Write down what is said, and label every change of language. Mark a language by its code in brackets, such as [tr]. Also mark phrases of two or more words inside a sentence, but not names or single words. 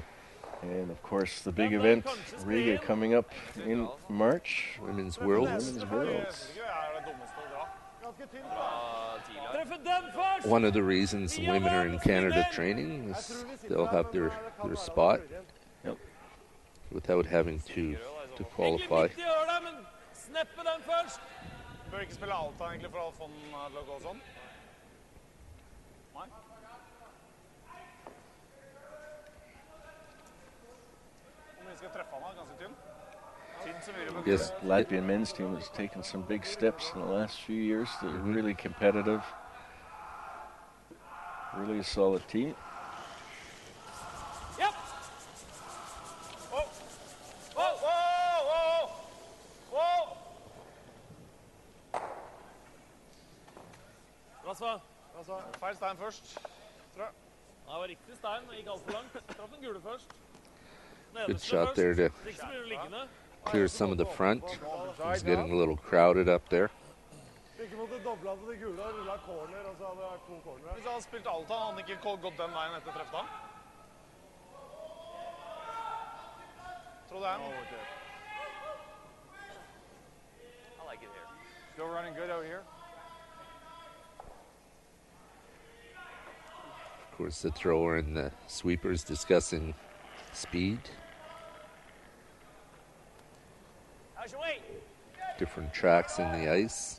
[en] And of course, the big event, Riga, coming up in March. Women's Worlds. Women's Worlds. One of the reasons the women are in Canada training is they'll have their spot without having to qualify. [no] Bør ikke spille Alta egentlig for å få den til å gå sånn? Nei? Hvor mye skal treffe han da? Ganske tynn? Tynn som mulig. [en] Yes, Latvian men's team has taken some big steps in the last few years. They're really competitive. Really a solid team. Yep. Whoa! Whoa! Whoa! Whoa! [no] Bra svar. Feil stein først, tror jeg. Det var riktig stein, det gikk alt for langt. Traff den gule først. [en] Good shot there to [no] Ikke så blir du liggende. [en] clear some of the front. He's getting a little crowded up there. [no] Hvis han hadde spilt Alta, hadde han ikke gått den veien etter treffet han? Tror det er noe. [en] I like it here. Still running good out here. Of course, the thrower and the sweepers discussing speed. How's your weight? Different tracks in the ice.